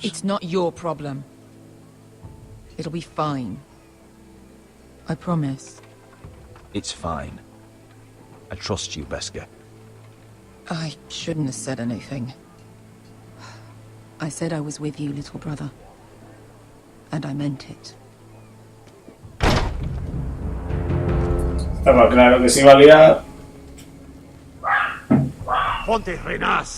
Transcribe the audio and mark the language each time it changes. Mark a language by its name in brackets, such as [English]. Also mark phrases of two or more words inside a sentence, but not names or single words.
[English] It's not your problem. It'll be fine. I promise. It's fine. I trust you, Beskar. I shouldn't have said anything. I said I was with you, little brother. And I meant it. [Spanish] Estaba claro que se iba a liar. Ponte renas.